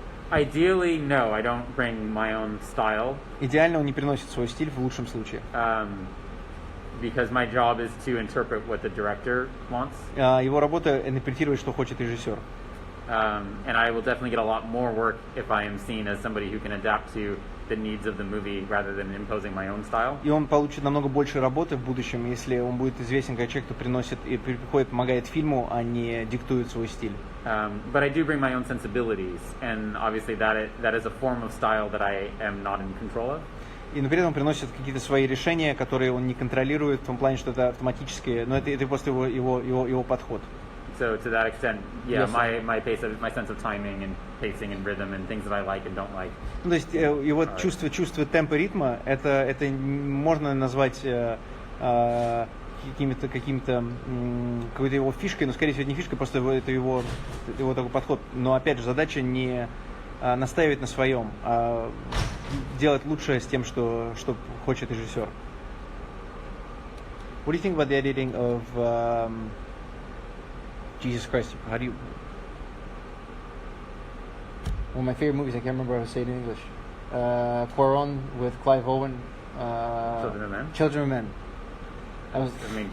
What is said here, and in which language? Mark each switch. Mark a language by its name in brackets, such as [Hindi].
[English] Ideally, no, I don't bring my own style. [Russian] Идеально он не приносит свой стиль в лучшем случае. [English] Because my job is to interpret what the director wants. [Russian] Его работа интерпретировать, что хочет режиссер. [English] And I will definitely get a lot more work if I am seen as somebody who can adapt to the needs of the movie rather than imposing my own style. [Russian] И он получит намного больше работы в будущем, если он будет известен как человек, кто приносит и приходит, помогает фильму, а не диктует свой стиль. [English] But I do bring my own sensibilities, and obviously that is a form of style that I am not in control of. [Russian] И при этом он приносит какие-то свои решения, которые он не контролирует, в том плане, что это автоматические, но это просто его подход. [English] So to that extent, yeah, yes, my sense of timing and pacing and rhythm and things that I like and don't like. [Russian] То есть его чувство темпа, ритма, это можно назвать какой-то его фишкой, но скорее всего это не фишка, просто это его такой подход. Но опять же задача не настаивать на своем, а делать лучшее с тем, что хочет режиссер. [English] What do you think about the editing of Jesus Christ? How do you? One of my favorite movies. I can't remember how to say it in English. Quaron with Clive Owen. Children of Men. Children of Men.